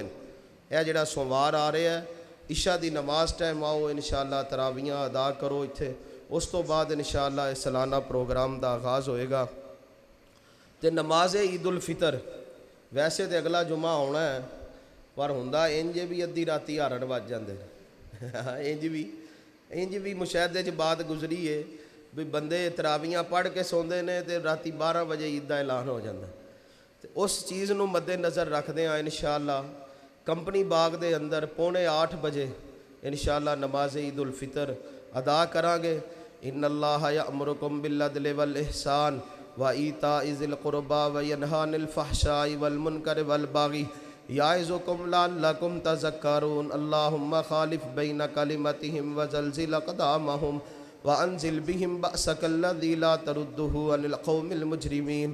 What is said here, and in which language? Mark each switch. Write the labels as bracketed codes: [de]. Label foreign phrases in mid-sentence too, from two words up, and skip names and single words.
[pa] یہ جڑا سوموار آ رہے ہے عشاء دی نماز ٹائم آؤ انشاءاللہ تراویحاں ادا کرو اتھے. اس تو بعد انشاءاللہ سالانہ پروگرام دا آغاز ہوئے گا. تے نماز عید الفطر ویسے تے اگلا جمعہ ہونا ہے پر ہوندا انج بھی ادھی راتی ہارن وج جاندے انج بھی مشاہدے چ بات گزری ہے بھی بندے تراویاں پڑھ کے سوندے نے تے راتی 12 بجے عید دا اعلان ہو جاندہ تے اس چیز نو مد نظر رکھدے ہاں انشاءاللہ کمپنی باغ دے اندر 7:45 بجے انشاءاللہ نماز عید الفطر ادا کران گے. [ar] ان اللہ یأمرکم بالعدل والاحسان وایتاء ذی القربی وینہی عن الفحشاء والمنکر والبغی یعظکم لعلکم تذکرون. اللہم خالف بین کلمتہم وزلزل اقدامہم وانزل بہم بأسک الذی لا تردہ عن القوم المجرمین.